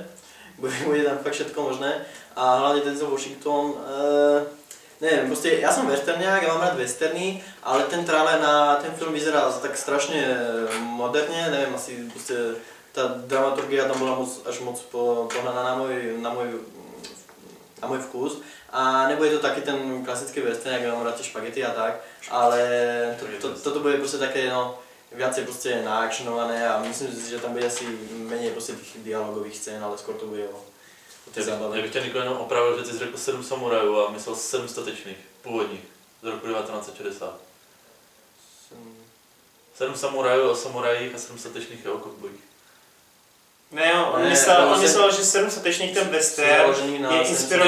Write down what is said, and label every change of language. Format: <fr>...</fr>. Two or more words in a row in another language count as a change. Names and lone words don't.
<sk>Bude tam fakt všetko možné. A hlavne Denzel Washington, neviem, proste ja som westerniak, ja mám rád westerny, ale ten trailer na ten film vyzerá tak strašne moderne, neviem, asi proste tá dramaturgia tam bola až moc pohľadaná na môj vkus. A nebude to taký ten klasický western, jak mám rád tie špagety a tak, ale toto bude proste také, no, viacej proste naakčnované a myslím si, že tam bude asi menej proste tých dialogových scén, ale skôr to bude o té zábave.</sk> <cs>Já bych tě Niko jenom opravil, že ty jsi řekl 7 samurajů a myslel 7 statečných, původních, z roku 1960. 7 samurajů o samurajích a 7 statečných je o kovbojích. Ne, on myslel, že 7 statečných ten western je inspirovaný.</cs>